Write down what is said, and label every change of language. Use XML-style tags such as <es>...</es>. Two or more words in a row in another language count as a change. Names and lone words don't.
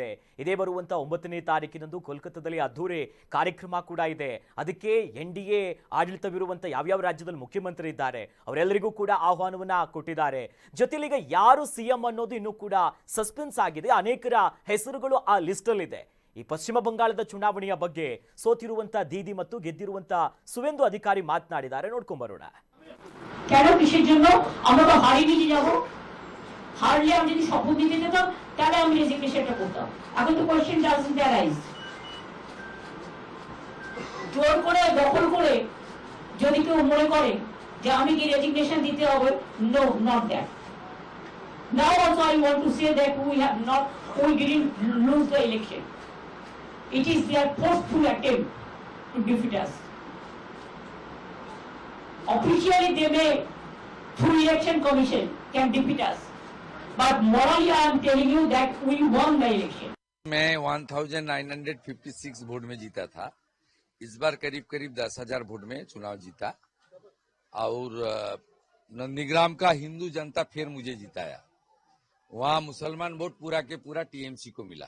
<kn>ಇದೇ ಬರುವಂತ 9ನೇ ತಾರೀಕಿನಂದು ಕೋಲ್ಕತ್ತಾದಲ್ಲಿ ಅದ್ದೂರಿ ಕಾರ್ಯಕ್ರಮ ಕೂಡ ಇದೆ. ಅದಕ್ಕೆ NDA ಆಡಳಿತವಿರುವಂತ ಯಾವ್ಯಾವ ರಾಜ್ಯದಲ್ಲಿ ಮುಖ್ಯಮಂತ್ರಿ ಇದ್ದಾರೆ ಅವರೆಲ್ಲರಿಗೂ ಕೂಡ ಆಹ್ವಾನವನ್ನ ಕೊಟ್ಟಿದ್ದಾರೆ. ಜೊತೆಲಿ ಈಗ ಯಾರು ಸಿಎಂ ಅನ್ನೋದು ಇನ್ನೂ ಕೂಡ ಸಸ್ಪೆನ್ಸ್ ಆಗಿದೆ. ಅನೇಕರ ಹೆಸರುಗಳು ಆ ಲಿಸ್ಟ್ ಅಲ್ಲಿ ಇದೆ. ಈ ಪಶ್ಚಿಮ ಬಂಗಾಳದ ಚುನಾವಣೆಯ ಬಗ್ಗೆ সோতিರುವಂತ দীদি ಮತ್ತು ಗೆದ್ದಿರುವಂತ ಸುವೇಂದು ಅಧಿಕಾರಿ ಮಾತನಾಡಿದ್ದಾರೆ. ನೋಡ್ಕೊಂಡು ಬರೋಣ.</kn> <bn>কেন কিসের জন্য আমরা তো হারিয়ে নিয়ে যাব? হারলে আমি যদি শপথ নিতে যেতাম তাহলে আমি রেজিগনেশনটা করতাম। এখন তো</bn> <en>question doesn't arise.</en> <bn>জোর করে দখল করে যদি কেউ মনে করে যে আমি কি রেজিগনেশন দিতে হবে,</bn> <en>No, not that. Now also I want to say that we didn't lose the election. It is their forceful attempt to defeat us. Officially they may, through election commission, can defeat us, but morally I am telling you that we won the election.</en> <hi>मैं 1956 वोट में जीता था। इस बार करीब 10,000 वोट में चुनाव जीता और नंदीग्राम का हिंदू जनता फिर मुझे जिताया। वहाँ मुसलमान वोट पूरा के पूरा TMC को मिला।</hi>